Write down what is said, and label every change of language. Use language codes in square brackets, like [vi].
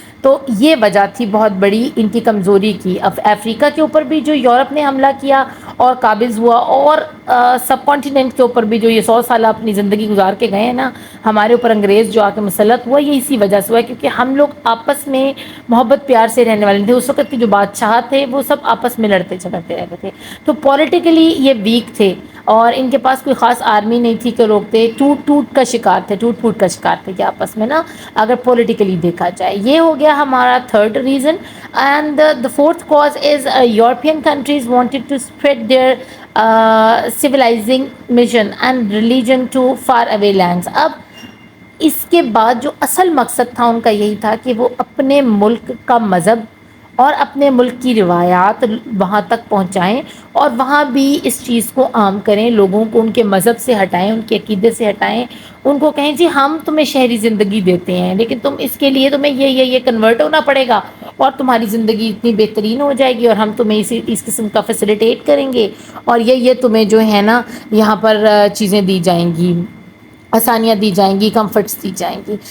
[ur] تو یہ وجہ تھی بہت بڑی ان کی کمزوری کی. اب افریقہ کے اوپر بھی جو یورپ نے حملہ کیا اور قابض ہوا, اور سب کانٹیننٹ کے اوپر بھی جو یہ 100 سالہ اپنی زندگی گزار کے گئے ہیں نا ہمارے اوپر انگریز جو آ کے مسلط ہوا, یہ اسی وجہ سے ہوا کیونکہ ہم لوگ آپس میں محبت پیار سے رہنے والے تھے. اس وقت کے جو بادشاہ تھے وہ سب آپس میں لڑتے جھگڑتے رہتے تھے, تو پولیٹیکلی یہ ویک تھے اور ان کے پاس کوئی خاص آرمی نہیں تھی کہ روکتے. ٹوٹ پھوٹ کا شکار تھے کہ آپس میں نا اگر پولیٹیکلی دیکھا جائے. یہ ہو گیا ہمارا third reason. [en] And the fourth cause is European countries wanted to spread their civilizing mission and religion to far away lands. [ur] اب اس کے بعد جو اصل مقصد تھا ان کا یہی تھا کہ وہ اپنے ملک کا مذہب اور اپنے ملک کی روایات وہاں تک پہنچائیں اور وہاں بھی اس چیز کو عام کریں, لوگوں کو ان کے مذہب سے ہٹائیں, ان کے عقیدے سے ہٹائیں, ان کو کہیں جی ہم تمہیں شہری زندگی دیتے ہیں لیکن تم اس کے لیے تمہیں یہ کنورٹ ہونا پڑے گا اور تمہاری زندگی اتنی بہترین ہو جائے گی اور ہم تمہیں اس قسم کا فیسیلیٹیٹ کریں گے اور یہ تمہیں جو ہے نا یہاں پر چیزیں دی جائیں گی, آسانیاں دی جائیں گی, کمفرٹس دی جائیں گی.